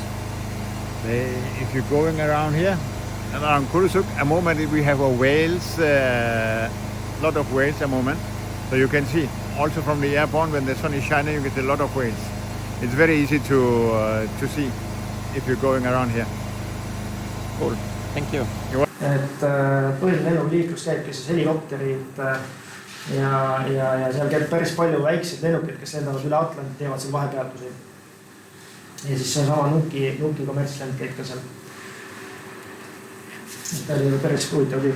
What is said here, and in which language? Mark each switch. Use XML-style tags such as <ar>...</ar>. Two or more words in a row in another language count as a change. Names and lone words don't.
<en>If you're going around here, around Kulusuk, a moment we have a whales, lot of whales a moment. So you can see, also from the airborne, when the sun is shining, you get a lot of whales. It's very easy to see if you're going around here. Cool, thank you.</en> <et>Et põhiline lennuliiklus käibki siis helikopterid ja seal käib päris palju väikseid lennukid, kes lendavad üle Atlanti, teevad seal vahepeatusi. Ja siis see sama Nuki kommertslend käib ka seal. Ta oli päris huvitav liik.</et>